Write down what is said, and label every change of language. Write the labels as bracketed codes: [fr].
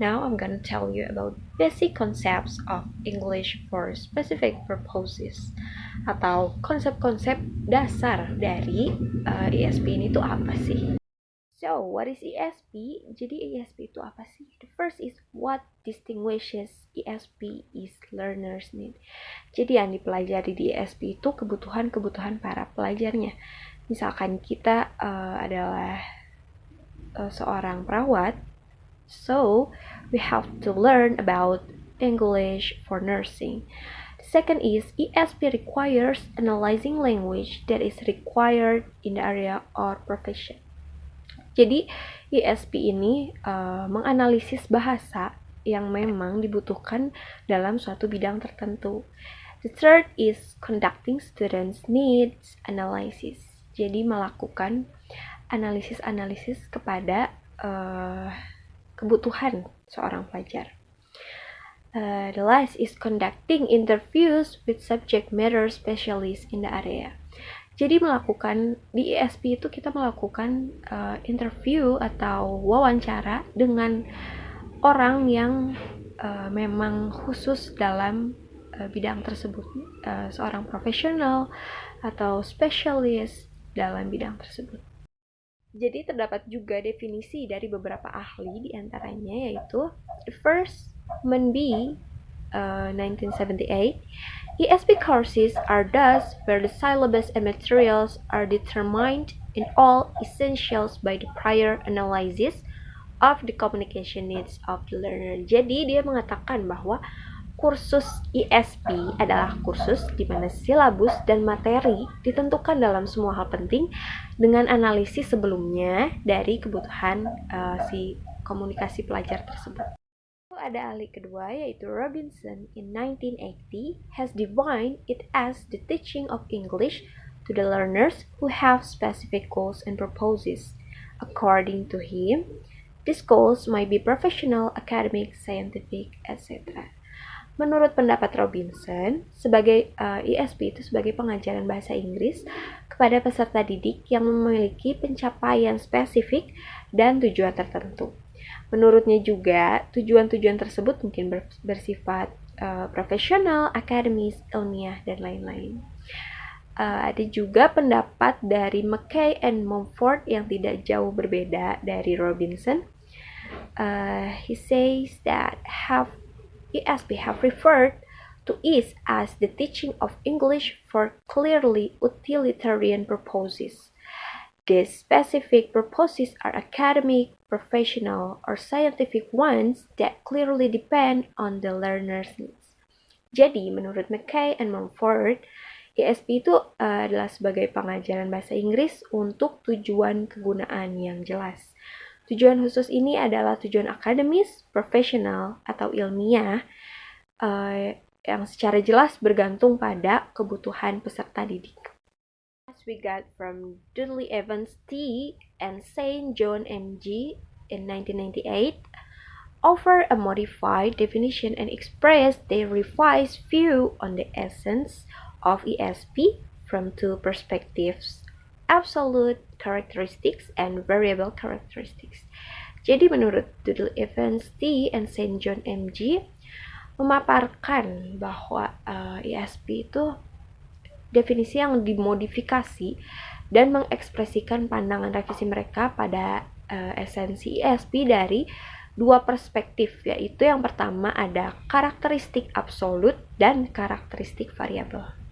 [en] Now I'm gonna tell you about basic concepts of English for specific purposes [id] atau konsep-konsep dasar dari ESP ini tuh apa sih? [en] So, what is ESP? [id] Jadi ESP itu apa sih? [en] The first is what distinguishes ESP is learner's need. [id] Jadi yang dipelajari di ESP itu kebutuhan-kebutuhan para pelajarnya. Misalkan kita adalah seorang perawat, [en] so we have to learn about English for nursing. The second is ESP requires analyzing language that is required in the area or profession. [id] Jadi ESP ini menganalisis bahasa yang memang dibutuhkan dalam suatu bidang tertentu. [en] The third is conducting students' needs analysis. [id] Jadi melakukan analisis-analisis kepada kebutuhan seorang pelajar. [en] The last is conducting interviews with subject matter specialists in the area. [id] Jadi di ESP itu kita melakukan interview atau wawancara dengan orang yang memang khusus dalam bidang tersebut, seorang profesional atau spesialis dalam bidang tersebut. Jadi terdapat juga definisi dari beberapa ahli, diantaranya yaitu [en] the first [id] Menby 1978. [en] ESP courses are thus where the syllabus and materials are determined in all essentials by the prior analysis of the communication needs of the learner. [id] Jadi dia mengatakan bahwa kursus ESP adalah kursus di mana silabus dan materi ditentukan dalam semua hal penting dengan analisis sebelumnya dari kebutuhan si komunikasi pelajar tersebut. Ada ahli kedua yaitu [en] Robinson in 1980 has defined it as the teaching of English to the learners who have specific goals and purposes. According to him, these goals might be professional, academic, scientific, etc. [id] Menurut pendapat Robinson, sebagai ESP itu sebagai pengajaran bahasa Inggris kepada peserta didik yang memiliki pencapaian spesifik dan tujuan tertentu. Menurutnya juga, tujuan-tujuan tersebut mungkin bersifat profesional, akademis, ilmiah, dan lain-lain. Ada juga pendapat dari McKay and Mumford yang tidak jauh berbeda dari Robinson. [en] He says that ESP have referred to it as the teaching of English for clearly utilitarian purposes. These specific purposes are academic, professional, or scientific ones that clearly depend on the learner's needs. [id] Jadi, menurut McKay and Mumford, ESP itu adalah sebagai pengajaran bahasa Inggris untuk tujuan kegunaan yang jelas. Tujuan khusus ini adalah tujuan akademis, profesional, atau ilmiah yang secara jelas bergantung pada kebutuhan peserta didik. [en] We got from Dudley Evans T. and Saint John M.G. in 1998 offer a modified definition and express their revised view on the essence of ESP from two perspectives, absolute characteristics and variable characteristics. [id] Jadi menurut Dudley Evans T. and Saint John M.G. memaparkan bahwa ESP itu definisi yang dimodifikasi dan mengekspresikan pandangan revisi mereka pada esensi ESP dari dua perspektif, yaitu yang pertama ada karakteristik absolut dan karakteristik variabel.